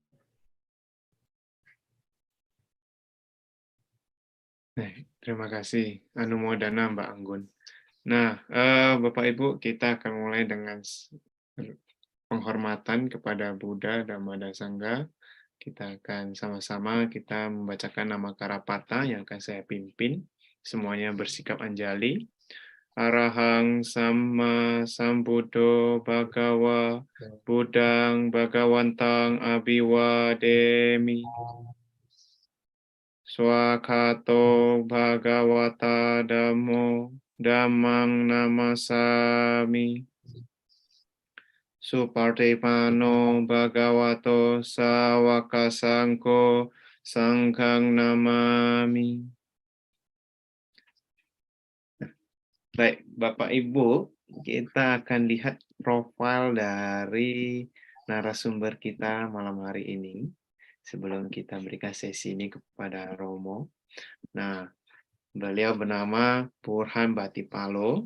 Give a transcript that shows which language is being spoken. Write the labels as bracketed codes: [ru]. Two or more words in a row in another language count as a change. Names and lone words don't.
[id] Terima kasih Anumodana Mbak Anggun. Nah, Bapak Ibu, kita akan mulai dengan penghormatan kepada Buddha, Dhamma, dan Sangha. Kita akan sama-sama kita membacakan nama Karapata yang akan saya pimpin. Semuanya bersikap anjali. [pi] Arahang Sama Sambuddho Bhagawa Buddhang Bhagawantang Abhiwademi. Swakato Bhagawata Dhammo Dhammang Namasami. Supartipano Bhagavato Sawaka Sangko Sanghang Namami. [id] Baik, Bapak Ibu, kita akan lihat profil dari narasumber kita malam hari ini. Sebelum kita berikan sesi ini kepada Romo. Nah, beliau bernama Burhan Batipalo.